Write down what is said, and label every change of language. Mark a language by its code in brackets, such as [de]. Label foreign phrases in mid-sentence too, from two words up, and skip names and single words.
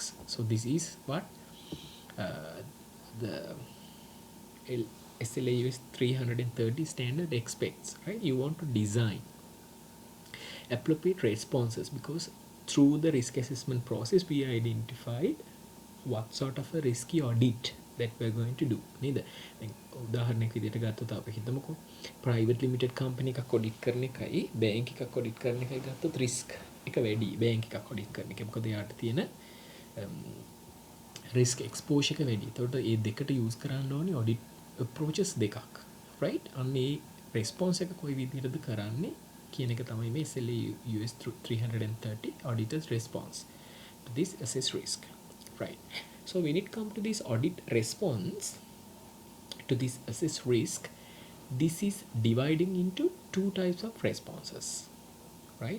[en] So this is what the SLAUS 330 standard expects, right? You want to design appropriate responses, because through the risk assessment process we identified what sort of a risky audit that we're going to do. [si] නේද? දැන් උදාහරණයක් විදිහට ගත්තොත් අපි හිතමුකෝ [en] private limited company [si] එකක් ඔඩිට් කරන එකයි bank එකක් ඔඩිට් කරන එකයි ගත්තොත් risk එක වැඩි bank එකක් ඔඩිට් කරන එක. මොකද යාට තියෙන [en] risk exposure [si] එක වැඩි. ඒතකොට මේ දෙකට use කරන්න ඕනේ [en] audit approaches [si] දෙකක්. right? අන්න ඒ response එක කොයි විදිහටද කරන්නේ කියන එක තමයි මේ SLAUS 330 [en] auditor's response to this assessed risk, right? So when it comes to this audit response to this assessed risk, this is dividing into two types of responses, right?